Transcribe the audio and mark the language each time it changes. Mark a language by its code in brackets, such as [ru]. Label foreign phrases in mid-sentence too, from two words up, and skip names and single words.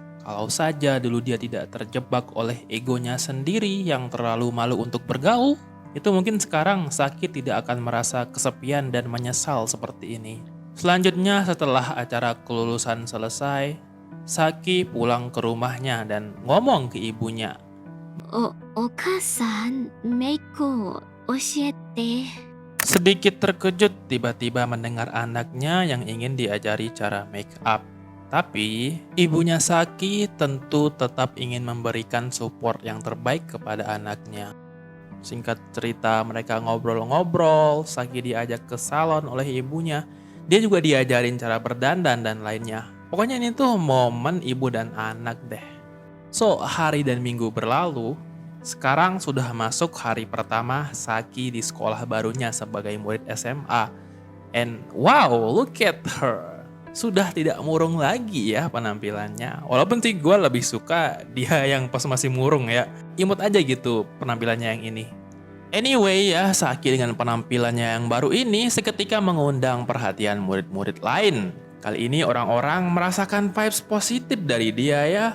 [id] Kalau saja dulu dia tidak terjebak oleh egonya sendiri yang terlalu malu untuk bergaul, itu mungkin sekarang Saki tidak akan merasa kesepian dan menyesal seperti ini. Selanjutnya setelah acara kelulusan selesai, Saki pulang ke rumahnya dan ngomong ke ibunya. [ja] お母さん、メイクを教えて。 [id] Sedikit terkejut tiba-tiba mendengar anaknya yang ingin diajari cara [en] make up. [id] Tapi ibunya Saki tentu tetap ingin memberikan support yang terbaik kepada anaknya. Singkat cerita, mereka ngobrol-ngobrol, Saki diajak ke salon oleh ibunya. Dia juga diajarin cara berdandan dan lainnya. Pokoknya ini tuh momen ibu dan anak deh. So, hari dan minggu berlalu. Sekarang sudah masuk hari pertama Saki di sekolah barunya sebagai murid SMA. [en] And wow, look at her. [id] Sudah tidak murung lagi ya penampilannya. Walaupun sih gue lebih suka dia yang pas masih murung ya. Imut aja gitu penampilannya yang ini. Anyway ya, Saki dengan penampilannya yang baru ini seketika mengundang perhatian murid-murid lain. Kali ini orang-orang merasakan vibes positif dari dia ya.